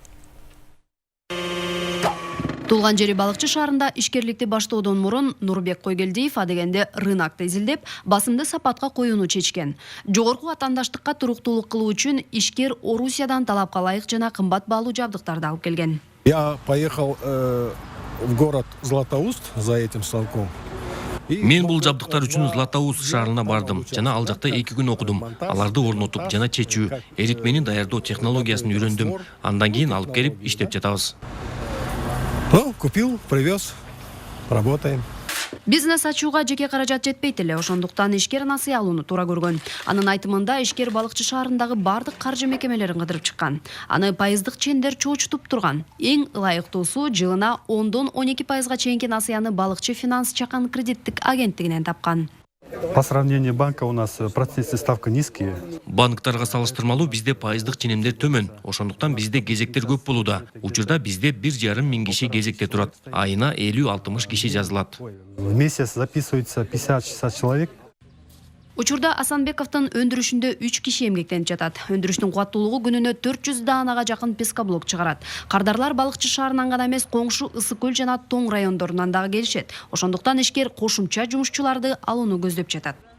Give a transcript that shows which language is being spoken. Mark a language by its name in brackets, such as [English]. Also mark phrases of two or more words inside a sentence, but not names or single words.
[Kyrgyz] Туулган жери Балыкчы шаарында ишкерликти баштоодон мурун Нурбек Койгелдиев адегенде рынокто изилдеп, басымды сапатка коюуну чечкен. Жогорку атандаштыкка туруктуулук кылуу үчүн ишкер Орусиядан талапка ылайык жана кымбат баалуу жабдыктарды алып келген. [Russian] Я поехал в город Златоуст за этим станком. [Kyrgyz] Мен бул жабдыктар үчүн Златоуст шаарына бардым жана ал жакта 2 күн окудум. Аларды орнотуп жана чечүү, эритмени даярдоо технологиясын үйрөндүм. Андан кийин алып келип иштеп жатабыз. [Russian] Ну, купил, привез, работаем. [Kyrgyz] Бизнес ачууга жеке каражат жетпейт эле, ошондуктан ишкер насыя алууну туура көргөн. Анын айтымында ишкер Балыкчы шаарындагы бардык каржы мекемелерин кыдырып чыккан. Аны пайыздык чендер чоочтуп турган. Эң ылайыктуусу жылына 10–12% чейинки насыяны Балыкчы финанс Чакан кредиттик агенттигинен тапкан. [Russian] По сравнению банка у нас процентная ставка низкие. [Kyrgyz] Банктарга салыштырмалуу бизде пайыздык ченемдер төмөн. Ошондуктан бизде кезектер көп болууда. Учурда бизде 1,5 миң киши кезекте турат. Айына 50–60 киши жазылат. [Russian] В месяц записывается 50–60 человек. [Kyrgyz] Учурда Асанбековдун өндүрүшүндө 3 киши эмгектенип жатат. Өндүрүштүн кубаттуулугу күнүнө 400 даанага жакын пескоблок чыгарат. Кардарлар Балыкчы шаарынан гана эмес, коңшу Ысык Көл жана Тоң райондорунан дагы келишет. Ошондуктан ишкер кошумча жумушчуларды алууну көздөп жатат.